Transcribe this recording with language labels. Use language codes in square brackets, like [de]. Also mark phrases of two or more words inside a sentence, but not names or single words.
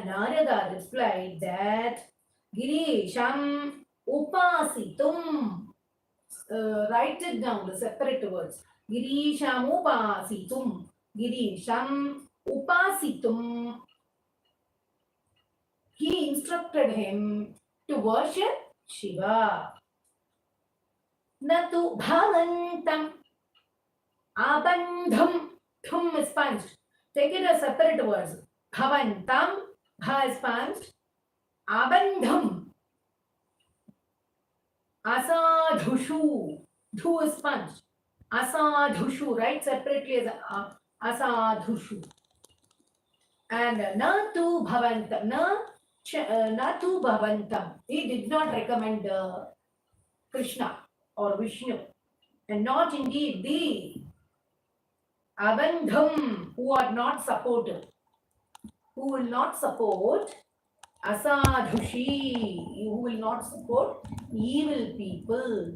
[en] Narada replied that [sa] Girisham Upasitum. [en] Write it down, the separate words. [sa] Girisham Upasitum. Girisham Upasitum. [en] he instructed him to worship Shiva. [sa] Natu bhavantam abandham. [en] Thum is punched. Take it as separate words. Bhavantam, bha is punched. [sa] Abandham. Asadhushu. [en] Dhu is punched. Asadhushu, right? Separately as asadhushu. [sa] And natu bhavantam. Natu bhavantam. [en] He did not recommend Krishna or Vishnu. And not indeed the abandham, who are not supportive, who will not support asadhushi, who will not support evil people.